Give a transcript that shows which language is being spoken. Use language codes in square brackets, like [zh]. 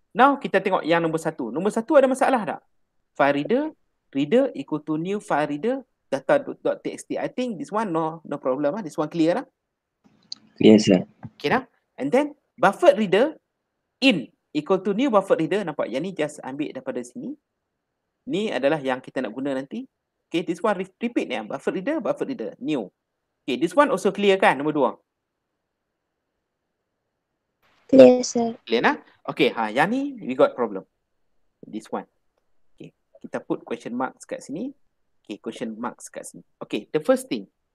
[ms] Now kita tengok yang nombor satu. Nombor satu ada masalah tak? [en] File reader equal to new file reader data.txt. I think this one no problem. This one clear lah. Yes, sir. [ms] Okay dah. [en] And then buffered reader in equal to new buffered reader. [ms] Nampak? Yang ni just ambil daripada sini. Ni adalah yang kita nak guna nanti. [en] Okay, this one repeat ni. Buffered reader, new. Okay, this one also clear kan? [ms] Nombor dua. [en] Clear, sir. Clear nah? Okay, [ms] yang ni [en] we got problem. This one. Okay, kita put question marks [ms] kat sini. [en] Okay, question marks kat sini. Okay, the first thing.